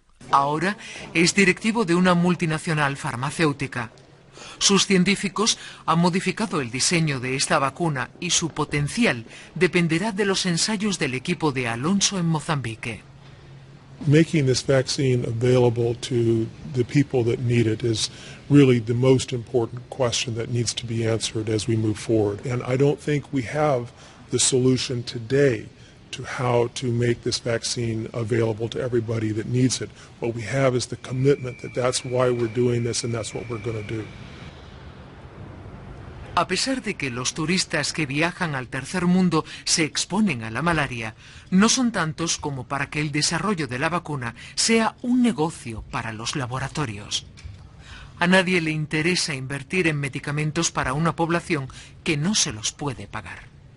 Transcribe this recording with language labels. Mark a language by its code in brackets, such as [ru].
[es] Ahora es directivo de una multinacional farmacéutica. Sus científicos han modificado el diseño de esta vacuna y su potencial dependerá de los ensayos del equipo de Alonso en Mozambique. [en] Making this vaccine available to the people that need it is really the most important question that needs to be answered as we move forward. And I don't think we have the solution today to how to make this vaccine available to everybody that needs it. What we have is the commitment that that's why we're doing this and that's what we're going to do. [es] A pesar de que los turistas que viajan al tercer mundo se exponen a la malaria, no son tantos como para que el desarrollo de la vacuna sea un negocio para los laboratorios. A nadie le interesa invertir en medicamentos para una población que no se los puede pagar.